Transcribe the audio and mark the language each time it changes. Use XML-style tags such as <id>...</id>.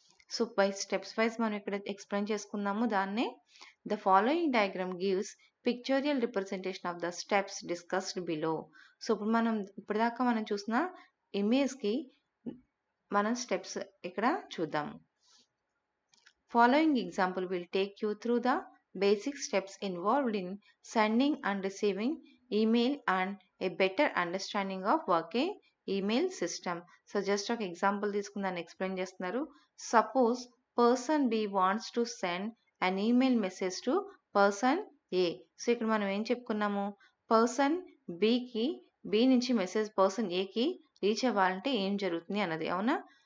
<te>So by steps wise మనం ఇక్కడ explain చేసుకున్నాము దాన్నే.</te> <en>The following diagram gives pictorial representation of the steps discussed below.</en> <te>So ఇప్పుడు ఇప్పటిదాకా మనం చూసిన ఇమేజ్కి మనం స్టెప్స్ ఇక్కడ చూద్దాము.</te> <en>Following example will take you through the basic steps involved in sending and receiving email and a better understanding of working email system. So just</en> <te>ఒక example తీసుకుని దాన్ని ఎక్స్ప్లెయిన్ చేస్తున్నారు.</te> <en>Suppose person B wants to send an email message to person A.</en> <te>So ఇక్కడ మనం ఏం చెప్పుకున్నాము, person B నుంచి message person ఏకి రీచ్ అవ్వాలంటే ఏం జరుగుతుంది అన్నది, అవునా?</te>